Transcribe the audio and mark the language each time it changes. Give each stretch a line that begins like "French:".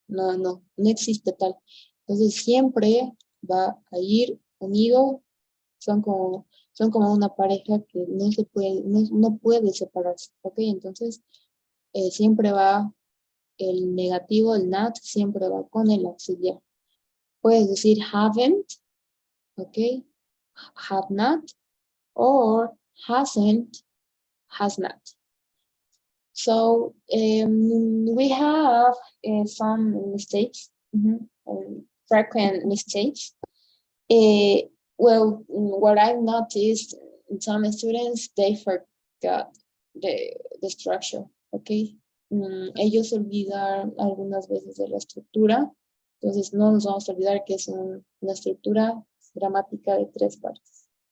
Spanish: No existe tal. Entonces siempre va a ir unido. Son como una pareja que no puede separarse. Ok, entonces siempre va el negativo, el not, siempre va con el auxiliar. Puedes decir haven't, ok, have not, or hasn't, has not.
English: So we have some mistakes, frequent mistakes. Well, what I've noticed in some students, they forgot the structure, okay?
Spanish: Ellos olvidan algunas veces de la estructura, entonces no nos vamos a olvidar que es una estructura gramática de tres partes.